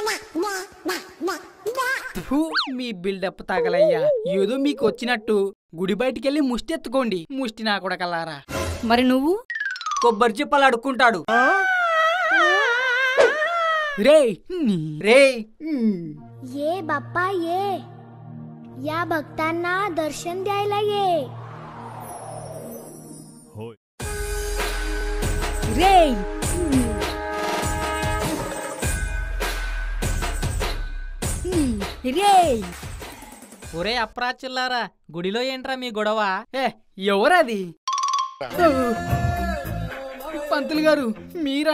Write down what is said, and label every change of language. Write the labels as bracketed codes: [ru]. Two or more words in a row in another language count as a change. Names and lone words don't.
[te] మీ బిల్డప్ తగలయ్యా. ఏదో మీకు వచ్చినట్టు గుడి బయటికెళ్ళి ముష్టి ఎత్తుకోండి. ముష్టి నా కూడా కల్లారా. మరి నువ్వు? కొబ్బరి చిప్పలు అడుక్కుంటాడు. రే రే [mr] ये बाप्पा ये, या भक्तांना दर्शन द्यायला ये. [te] రే రే ఒరే అప్రాచుల్లారా, గుడిలో ఏంట్రా మీ గొడవ? ఎవరది? పంతులు గారు మీరా?